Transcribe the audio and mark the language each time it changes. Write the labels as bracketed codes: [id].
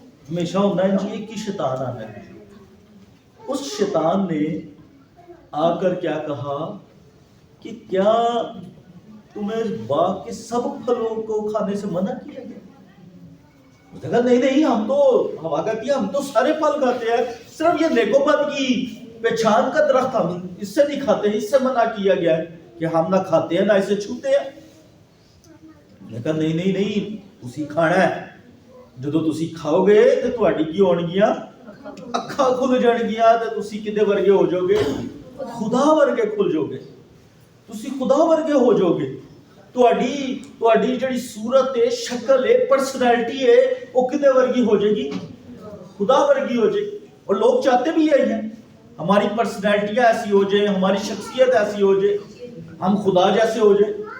[ur] ہمیشہ ہونا ہے جی ایک ہی شیطان آنا ہے. اس شیطان نے آ کر کیا کہا کہ کیا تمہیں باغ کے سب پھلوں کو کھانے سے منع کیا گیا؟ کہا نہیں نہیں, ہم تو ہوا کہتی ہے ہم تو سارے پھل کھاتے ہیں, صرف یہ نیک و بد کی پہچان کا درخت ہم اس سے نہیں کھاتے, اس سے منع کیا گیا ہے کہ ہم نہ کھاتے ہیں نہ اسے چھوتے ہیں. [pa] کہا نہیں نہیں نہیں, تسی کھانا ہے. جدو تسی کھاؤ گے تو تہاڈی کی ہون گیاں اکھاں کھل جان گیاں, تے تسی کدے ورگے ہو جاؤ گے؟ خدا ورگے کھل جاؤ گے, تسی خدا ورگے ہو جاؤ گے. تہاڈی جڑی صورت ہے, شکل ہے, پرسنالٹی ہے, وہ کدے ورگی ہو جائے گی؟ خدا ورگی ہو جائے گی. [ur] اور لوگ چاہتے بھی یہی ہیں, ہماری پرسنالٹیاں ایسی ہو جائیں, ہماری شخصیت ایسی ہو جائے, ہم خدا جیسے ہو جائیں.